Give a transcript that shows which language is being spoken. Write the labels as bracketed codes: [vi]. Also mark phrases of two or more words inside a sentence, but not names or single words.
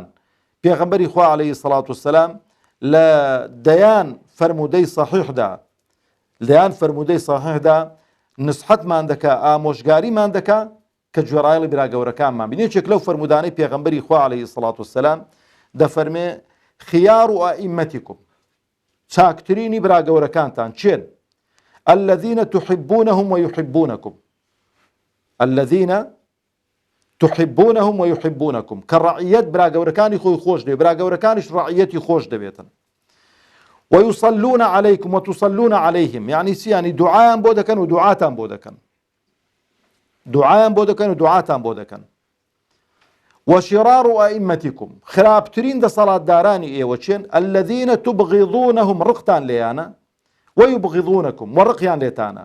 [ckb] پێغەمبەری خوا [ar] عەلەیهی سەڵات وسەلام [ckb] لە دەیان فەرمودەی صەحیحدا نسحەتمان دەکا ئامۆژگاریمان دەکا کە گوێڕایەڵی برا گەورەکانمان بینێ. یەکێک لەو فەرمودانەی پێغەمبەری خوا [ar] عەلەیهی سەڵات وسەلام [ckb] دەفەرمێ [ar] خیار و ئائیمەتیکم [ckb] چاکترینی برا گەورەکانتان چێن؟ [ar] الذين تحبونهم ويحبونكم الذين تحبونهم ويحبونكم كالرعية [ckb] برا گەورەکانی خۆی خۆش دەوێت برا گەورەکانیش ڕعیەتی خۆش دەبێتن. [ar] ويصلون عليكم وتصلون عليهم يعني يعني دعاء [ckb] بۆ دەکەن و دوعاتان بۆ دەکەن دعاء بۆ دەکەن و دوعاتان بۆ دەکەن. [ar] وشرار ئائیمەتیکم [ckb] خراپترین دەسەڵاتدارانی ئێوە چێن؟ [ar] الذين تبغضونهم [ckb] ڕقتان لێیانە ويبغضونكم وڕقیان لێتانە.